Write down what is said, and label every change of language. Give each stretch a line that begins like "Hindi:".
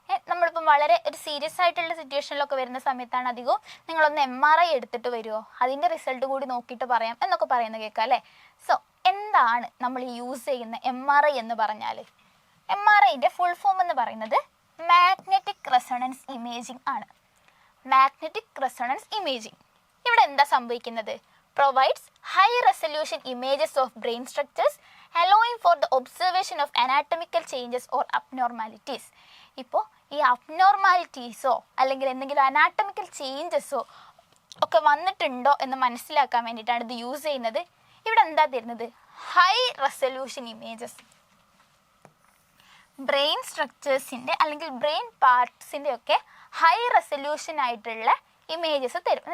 Malayalam: നമ്മളിപ്പം വളരെ ഒരു സീരിയസ് ആയിട്ടുള്ള സിറ്റുവേഷനിലൊക്കെ വരുന്ന സമയത്താണ് അധികവും നിങ്ങളൊന്ന് MRI എടുത്തിട്ട് വരുമോ, അതിൻ്റെ റിസൾട്ട് കൂടി നോക്കിയിട്ട് പറയാം എന്നൊക്കെ പറയുന്നത് കേൾക്കാം അല്ലേ. സോ എന്താണ് നമ്മൾ യൂസ് ചെയ്യുന്ന MRI എന്ന് പറഞ്ഞാൽ? MRIൻ്റെ ഫുൾ ഫോം എന്ന് പറയുന്നത് മാഗ്നറ്റിക് റെസൊണൻസ് ഇമേജിംഗ് ആണ്. മാഗ്നറ്റിക് റെസൊണൻസ് ഇമേജിംഗ് ഇവിടെ എന്താ സംഭവിക്കുന്നത്?
English: Provides high resolution images of brain structures allowing for the observation of anatomical changes or abnormalities.
Malayalam: ഇപ്പോൾ ഈ അബ്നോർമാലിറ്റീസോ അല്ലെങ്കിൽ എന്തെങ്കിലും അനാറ്റമിക്കൽ ചേഞ്ചസോ ഒക്കെ വന്നിട്ടുണ്ടോ എന്ന് മനസ്സിലാക്കാൻ വേണ്ടിയിട്ടാണ് ഇത് യൂസ് ചെയ്യുന്നത്. ഇവിടെ എന്താ തരുന്നത്?
English: High resolution images.
Malayalam: ബ്രെയിൻ സ്ട്രക്ചേഴ്സിൻ്റെ അല്ലെങ്കിൽ ബ്രെയിൻ പാർട്സിൻ്റെ ഒക്കെ ഹൈ റെസൊല്യൂഷൻ ആയിട്ടുള്ള ഇമേജസ് തരും.